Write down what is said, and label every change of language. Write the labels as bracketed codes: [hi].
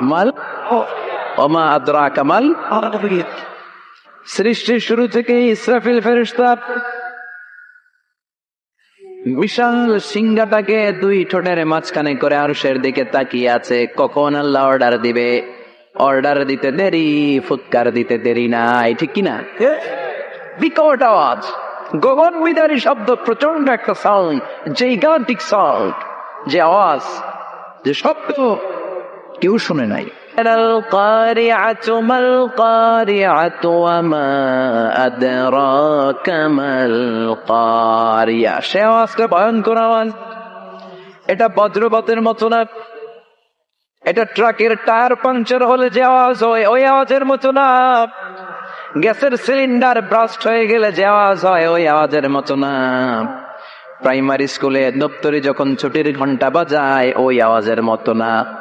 [ar] মাল ওমা আদরাকা মাল। [bn] সৃষ্টির শুরু থেকে ইসরাফিল ফেরেশতা বিশাল সিংহাটাকে 2 ঠোঁটের মাঝখানে করে আরশের দিকে তাকিয়ে আছে, কখন আল্লাহ অর্ডার দিবে। অর্ডার দিতে দেরি, ফুৎকার দিতে দেরি নাই, ঠিক কিনা? বিকট আওয়াজ, গগন বিদারী শব্দ, প্রচন্ড একটা সাউন্ড, জাইগান্টিক সাউন্ড, যে আওয়াজ, যে শব্দ কেউ শুনে নাই, [ar] القارعة ما القارعة وما أدراك ما القارعة [bn] সে আওয়াজটা ভয়ঙ্কর আওয়াজ। এটা বজ্রপাতের মতো না, এটা ট্রাকের টায়ার পাংচার হলে যে আওয়াজ হয় ওই আওয়াজের মতো না, গ্যাসের সিলিন্ডার ব্রাস্ট হয়ে গেলে যে আওয়াজ হয় ওই আওয়াজের মতো না, প্রাইমারি স্কুলে দপ্তরে যখন ছুটির ঘন্টা বাজায় ওই আওয়াজের মতো না।